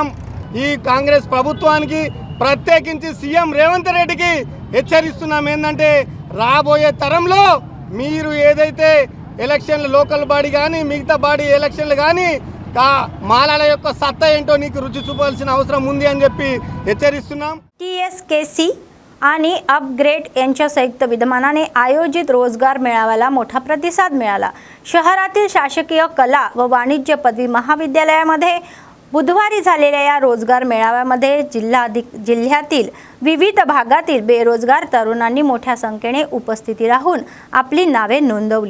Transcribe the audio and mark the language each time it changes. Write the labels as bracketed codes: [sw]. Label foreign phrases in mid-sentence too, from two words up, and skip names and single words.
[te] ఈ కాంగ్రెస్ ప్రభుత్వానికి ప్రత్యేకించి సీఎం రేవంత్ రెడ్డికి హెచ్చరిస్తున్నాం. ఏంటంటే రాబోయే తరంలో మీరు ఏదైతే ఎలక్షన్లు, [en] local body [te] కానీ మిగతా [en] body elections [te] కానీ మాలాల యొక్క సత్తా ఏంటో నీకు రుచి చూపాల్సిన అవసరం ఉంది అని చెప్పి హెచ్చరిస్తున్నాం. [mr] TSKC आणि अपग्रेड यांच्या संयुक्त विद्यमानाने आयोजित रोजगार मेळाव्याला मोठा प्रतिसाद मिळाला. शहरातील शासकीय कला व वाणिज्य पदवी महाविद्यालयामध्ये बुधवारी झालेल्या या रोजगार मेळाव्यामध्ये जिल्ह्यातील विविध भागातील बेरोजगार तरुणांनी मोठ्या संख्येने उपस्थिती राहून आपली नावे नोंदवली.